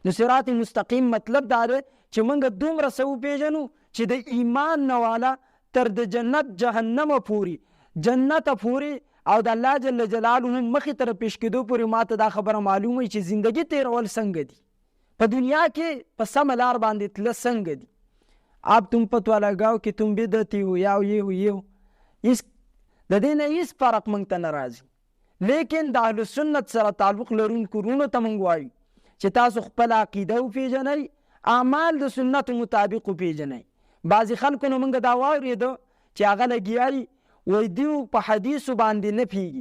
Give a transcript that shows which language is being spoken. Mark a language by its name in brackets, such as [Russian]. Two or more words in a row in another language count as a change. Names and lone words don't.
[Pashto] نو صراط مستقیم مطلب دا دی چې موږ دومره څه وپېژنو چې د ایمان نه والا تر د جنت جهنمه پورې، جنت پورې او د الله جل جلاله مخې ته پیش کېدو پورې ما ته دا خبره معلومه وي چې زندگی تیرول څنګه دي، په دنیا کې په سمه لار باندې تله څنګه دي. [Urdu] اب تم پتو لگاو کہ تم بدعتی ہو یا یہ ہو یہ ہو، اس [Pashto] د دې نه هیڅ فرق موږ ته نه راځي. لیکن د اهل سنت سره تعلق لرونکو وروڼو ته موږ وایو چې تاسو خپله عقیده وپېژنئ، اعمال د سنت مطابق وپېژنئ. بعضې خلکو نه موږ دا واورېده چې هغه لګیا وي وایي دوی په حدیثو باندې نه پوهېږي.